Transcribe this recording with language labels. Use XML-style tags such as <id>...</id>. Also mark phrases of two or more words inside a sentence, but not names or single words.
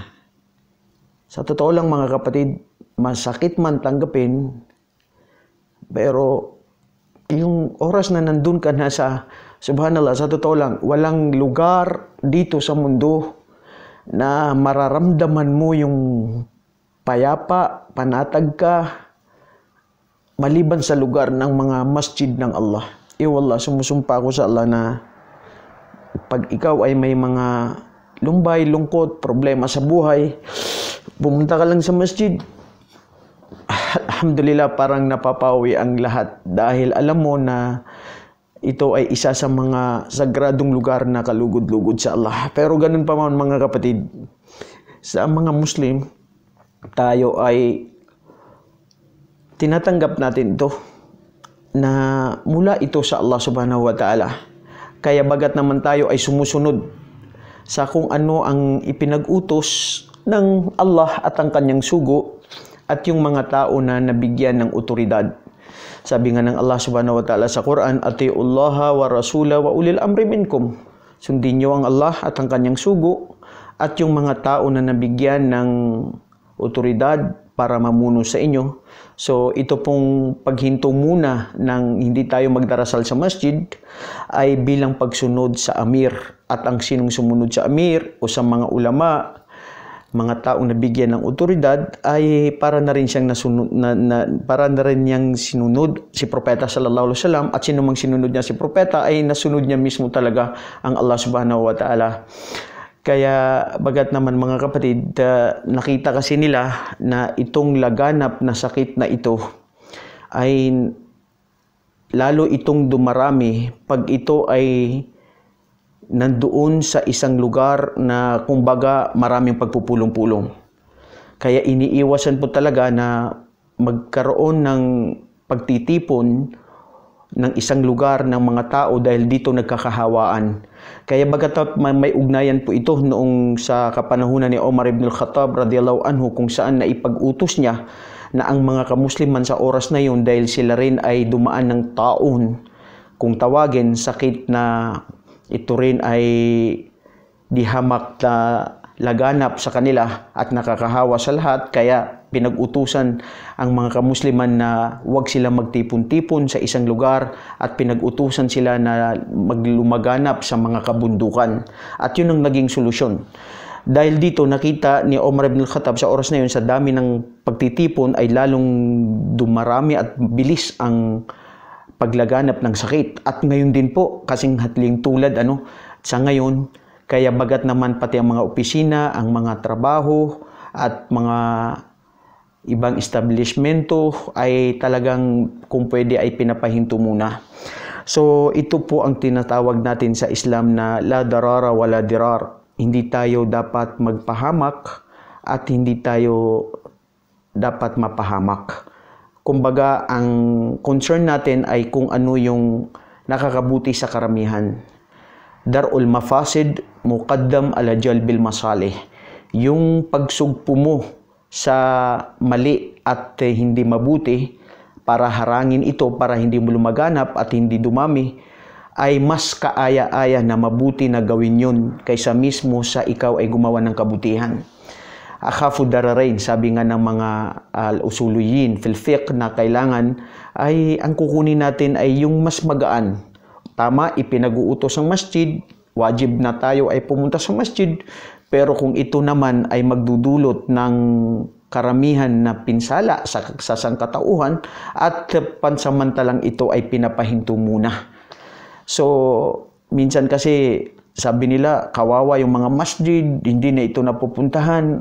<tl>Sa totoo lang mga kapatid, masakit man tanggapin, pero yung oras na nandun ka na sa, subhanallah, sa totoo lang, walang lugar dito sa mundo na mararamdaman mo yung payapa, panatag ka, maliban sa lugar ng mga masjid ng Allah. Wallah, sumusumpa ako sa Allah na pag ikaw ay may mga lumbay, lungkot, problema sa buhay, pumunta ka lang sa masjid, alhamdulillah, parang napapawi ang lahat dahil alam mo na ito ay isa sa mga sagradong lugar na kalugod-lugod sa Allah. Pero ganun pa man mga kapatid, sa mga Muslim, tayo ay tinatanggap natin ito na mula ito sa Allah</tl> <ar>سبحانه وتعالى.</ar> <tl>Kaya bagat naman tayo ay sumusunod sa kung ano ang ipinag-utos ng Allah at ang kanyang sugo at yung mga tao na nabigyan ng otoridad. Sabi nga ng</tl> <ar>Allah سبحانه وتعالى</ar> <tl>sa Quran,</tl> <ar>أطيعوا الله والرسول وأولي الأمر منكم.</ar> <tl>Sundin niyo ang Allah at ang kanyang sugo at yung mga tao na nabigyan ng otoridad para mamuno sa inyo. So ito pong paghinto muna ng hindi tayo magdarasal sa masjid ay bilang pagsunod sa amir. At ang sinong sumunod sa amir o sa mga ulama, mga taong nabigyan ng otoridad, ay para na rin siyang para na rin niyang sinunod si Propeta</tl> <ar>صلى الله عليه وسلم,</ar> <tl>at sino mang sinunod niya si Propeta ay nasunod niya mismo talaga ang Allah</tl> <ar>سبحانه وتعالى.</ar> <tl>Kaya bagat naman mga kapatid, nakita kasi nila na itong laganap na sakit na ito ay lalo itong dumarami pag ito ay nandoon sa isang lugar na kumbaga maraming pagpupulong-pulong. Kaya iniiwasan po talaga na magkaroon ng pagtitipon ng isang lugar ng mga tao dahil dito nagkakahawaan. Kaya bagat may ugnayan po ito noong sa kapanahunan ni Omar ibn al-Khattab</tl> <ar>رضي الله عنه,</ar> <tl>kung saan naipag-utos niya na ang mga kamusliman sa oras na yun, dahil sila rin ay dumaan ng taon, kung tawagin, sakit na ito rin ay dihamak na laganap sa kanila at nakakahawa sa lahat, kaya pinag-utusan ang mga kamusliman na huwag sila magtipon-tipon sa isang lugar at pinag-utusan sila na maglumaganap sa mga kabundukan. At yun ang naging solusyon. Dahil dito nakita ni Omar ibn al-Khattab sa oras na yun, sa dami ng pagtitipon ay lalong dumarami at bilis ang paglaganap ng sakit. At ngayon din po, kasing hatling tulad sa ngayon, kaya bagat naman pati ang mga opisina, ang mga trabaho at mga ibang establishmento ay talagang kung pwede ay pinapahinto muna. So ito po ang tinatawag natin sa Islam na</tl> <ar>لا ضرر ولا ضرار.</ar> <tl>Hindi tayo dapat magpahamak at hindi tayo dapat mapahamak. Kumbaga, ang concern natin ay kung ano yung nakakabuti sa karamihan.</tl> <ar>درء المفاسد مقدم على جلب المصالح.</ar> <tl>Yung pagsugpo mo sa mali at hindi mabuti para harangin ito, para hindi mo lumaganap at hindi dumami, ay mas kaaya-aya na mabuti na gawin yun kaysa mismo sa ikaw ay gumawa ng kabutihan.</tl> <ar>أخف الضررين,</ar> <tl>sabi nga ng mga</tl> <ar>الأصوليين في الفقه</ar> <tl>na kailangan ay ang kukunin natin ay yung mas magaan. Tama, ipinag-uutos ang masjid, wajib na tayo ay pumunta sa masjid, pero kung ito naman ay magdudulot ng karamihan na pinsala sa sangkatauhan at pansamantalang ito ay pinapahinto muna. So, minsan kasi sabi nila, kawawa yung mga masjid, hindi na ito napupuntahan.</tl>